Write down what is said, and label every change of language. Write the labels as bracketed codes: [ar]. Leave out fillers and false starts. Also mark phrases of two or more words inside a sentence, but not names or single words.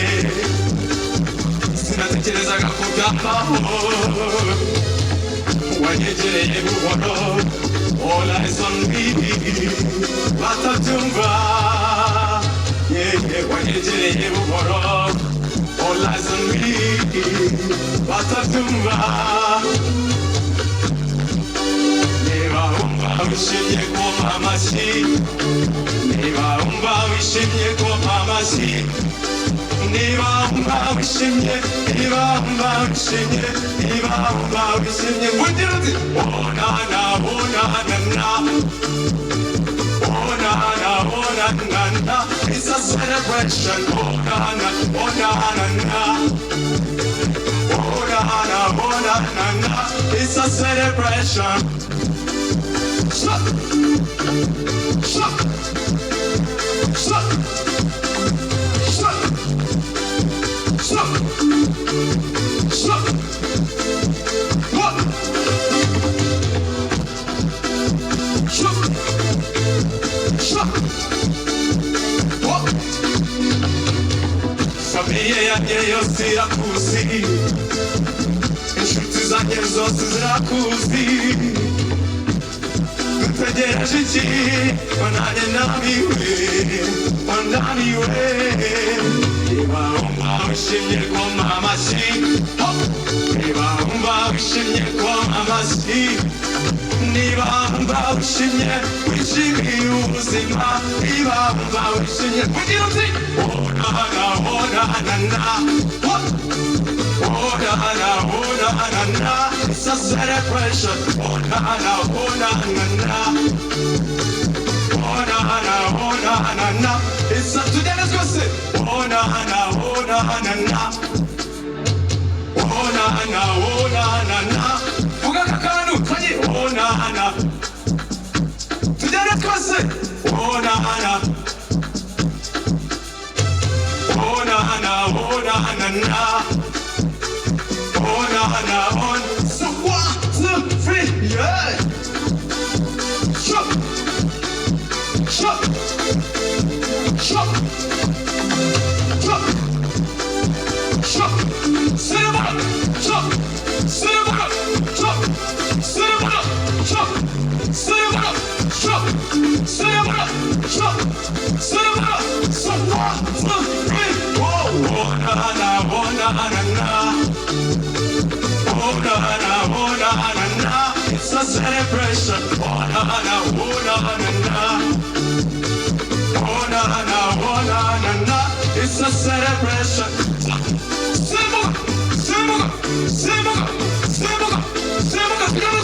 [rw] Sinatekerezaga kugambaho wanyegereye buhoro [en] all eyes on me [rw] batabyumva wanyegereye buhoro [en] all eyes on me [rw] batabyumva wishimye koma amashyi niba wumva wishimye koma amashyi niba wumva wishimye niba wumva wishimye niba wumva wishimye ugira uti oh na na oh na na na [en] oh na na oh na na na it's a celebration oh na na oh na na na oh na na oh na na na it's a celebration. Shut! Shut! Shut! Shut! Shut! Shut! What? Shut! Shut! What? [rw] Familia yanjye yose irakuzi inshuti zanjye zose zirakuzi dutegereje iki wananye namiwe wananiwe niba wumva wishimye koma amashyi niba wumva wishimye koma amashyi niba wumva wishimye wishimiye ubuzima niba wumva wishimye ugira uti oh na na oh na na na oh na na oh na na na [en] it's a celebration oh na na oh na na na oh na na oh na na na it's a today let's go say oh na na oh na na na oh na na oh na na na [rw] vuga kakanu kaji [en] oh na na today let's go say oh na na oh na na oh na na na oh na na on so 1 2 3 yeah shut shut shut shut shut cinema shut cinema shut cinema shut cinema shut cinema shut cinema so 1 2 3 oh na na oh na na na oh na na oh na na na it's a celebration oh na na oh na na na oh na na oh na na na it's a celebration Simuga Simuga Simuga Simuga Simuga